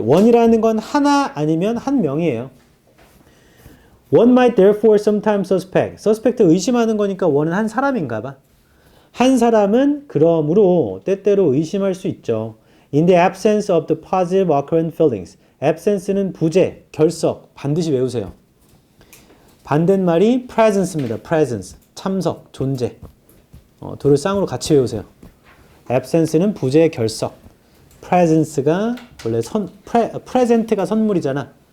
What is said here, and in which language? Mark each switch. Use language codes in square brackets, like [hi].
[ko] one이라는 건 하나 아니면 한 명이에요. [en] one might therefore sometimes suspect. [ko] suspect 의심하는 거니까 one은 한 사람인가 봐. 한 사람은 그러므로 때때로 의심할 수 있죠. [en] In the absence of the positive occurrent feelings. [ko] absence는 부재, 결석. 반드시 외우세요. 반대말이 presence입니다. presence. 참석, 존재. 둘을 쌍으로 같이 외우세요. absence는 부재, 결석. presence가 원래 present가 선물이잖아.